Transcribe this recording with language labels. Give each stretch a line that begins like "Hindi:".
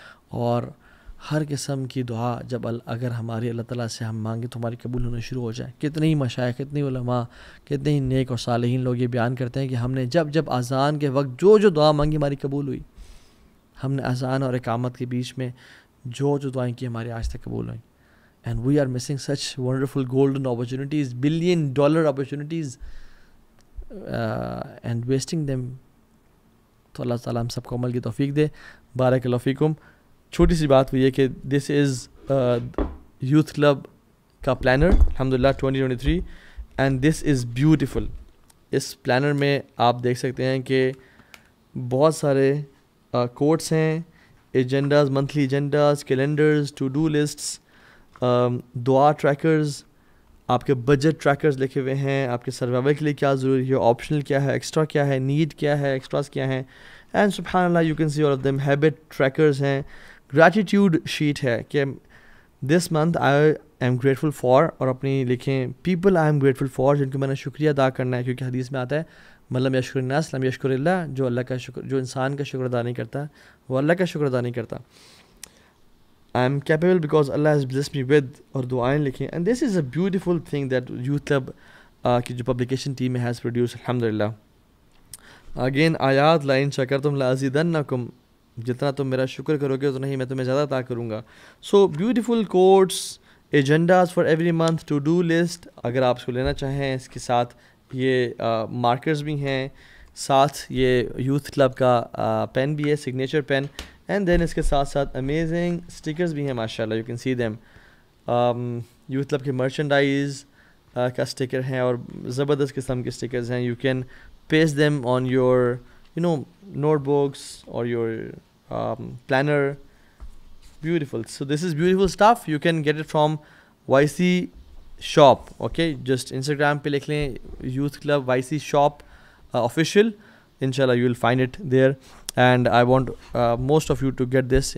Urdu: اور ہر قسم کی دعا جب اگر ہماری اللہ تعالیٰ سے ہم مانگیں تو ہماری قبول ہونا شروع ہو جائے. کتنے ہی مشائخ، کتنے علماء، کتنے ہی نیک اور صالحین لوگ یہ بیان کرتے ہیں کہ ہم نے جب اذان کے وقت جو دعا مانگی ہماری قبول ہوئی. ہم نے اذان اور اقامت کے بیچ میں جو دعائیں کی ہماری آج تک قبول ہوئیں.
English: And we are missing such wonderful golden opportunities, $1 billion opportunities, and wasting them.
Urdu: تو اللہ تعالیٰ ہم سب کو عمل کی توفیق دے. بارک اللہ فیکم. چھوٹی سی بات ہوئی ہے کہ
English: this is
Urdu: یوتھ کلب کا پلانر الحمدللہ 2023
English: And this is beautiful.
Urdu: اس planner میں آپ دیکھ سکتے ہیں کہ بہت سارے کوٹس ہیں، agendas, monthly agendas, calendars, to do lists, دعا ٹریکرز، آپ کے بجٹ ٹریکرز لکھے ہوئے ہیں، آپ کے سروائیول کے لیے کیا ضروری ہے، آپشنل کیا ہے، ایکسٹرا کیا ہے، نیڈ کیا ہے، ایکسٹراز کیا ہیں.
English: And سبحان اللہ you can see all of them.
Urdu: Habit trackers ہیں، گریٹیٹیوڈ شیٹ ہے کہ
English: this month I am grateful for,
Urdu: اور اپنی لکھیں
English: people I am grateful for
Urdu: جن کو میں نے شکریہ ادا کرنا ہے، کیونکہ حدیث میں آتا ہے
Arabic: ملم یشکر الناس لم یشکر اللہ،
Urdu: جو اللہ کا شکر، جو انسان کا شکر ادا نہیں کرتا وہ اللہ کا شکر ادا نہیں کرتا.
English: I am capable because Allah has blessed me with،
Urdu: اور دعائیں لکھیں.
English: And this is a beautiful thing that Youth Club
Urdu: کی جو پبلیکیشن ٹیم
English: has produced الحمدللہ.
Urdu: Again آیات
Arabic: لائن شکرتم لازیدنکم،
Urdu: جتنا تم میرا شکر کرو گے اتنا ہی میں تمہیں زیادہ عطا کروں گا.
English: So beautiful quotes، agendas for every month, to do list
Urdu: اگر آپ اس کو لینا چاہیں. اس کے ساتھ یہ مارکرز بھی ہیں, ساتھ یہ یوتھ کلب کا پین بھی ہے, سگنیچر پین. اینڈ دین اس کے ساتھ ساتھ امیزنگ اسٹیکرز بھی ہیں ماشاء اللہ,
English: You can see them.
Urdu: Youth club کے مرچنڈائز کا اسٹیکر ہیں اور زبردست قسم کے اسٹیکرز ہیں.
English: You can paste them on your notebooks اور your planner. Beautiful. So this is beautiful stuff. You can get it from YC shop. Okay, just Instagram
Urdu: pe likh lein
English: Youth Club YC shop official. Inshallah you will find it there, and I want most of you to get this.